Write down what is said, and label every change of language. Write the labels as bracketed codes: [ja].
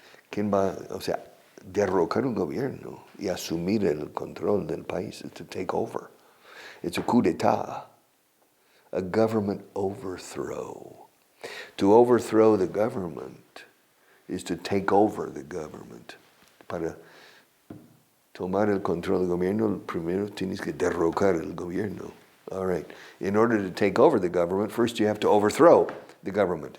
[es] ¿Quién va, o sea, derrocar un gobierno y asumir el control del país? [en] To take over. It's a coup d'etat. A government overthrow. To overthrow the government is to take over the government. [es] Para tomar el control del gobierno, primero tienes que derrocar el gobierno. [en] All right. In order to take over the government, first you have to overthrow the government.